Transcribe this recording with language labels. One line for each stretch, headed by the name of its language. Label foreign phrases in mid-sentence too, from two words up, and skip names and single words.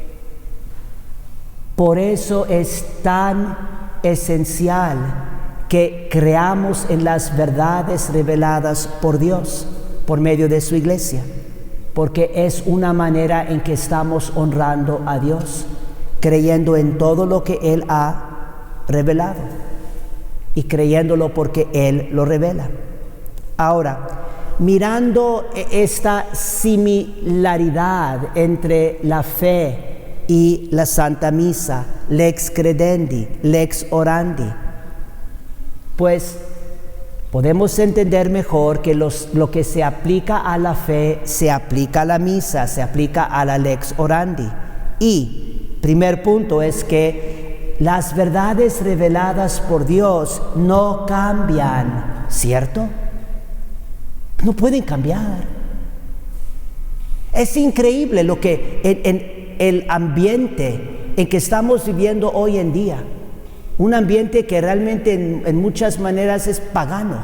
Spanish: por eso es tan esencial que creamos en las verdades reveladas por Dios, por medio de su iglesia, porque es una manera en que estamos honrando a Dios, creyendo en todo lo que Él ha revelado y creyéndolo porque Él lo revela. Ahora, mirando esta similaridad entre la fe y la Santa Misa,
Latin: lex credendi, lex orandi,
Spanish: pues podemos entender mejor que lo que se aplica a la fe se aplica a la misa, se aplica a la
Latin: lex orandi.
Spanish: Y primer punto es que las verdades reveladas por Dios no cambian, ¿cierto? No pueden cambiar. Es increíble lo que en el ambiente en que estamos viviendo hoy en día, un ambiente que realmente en muchas maneras es pagano.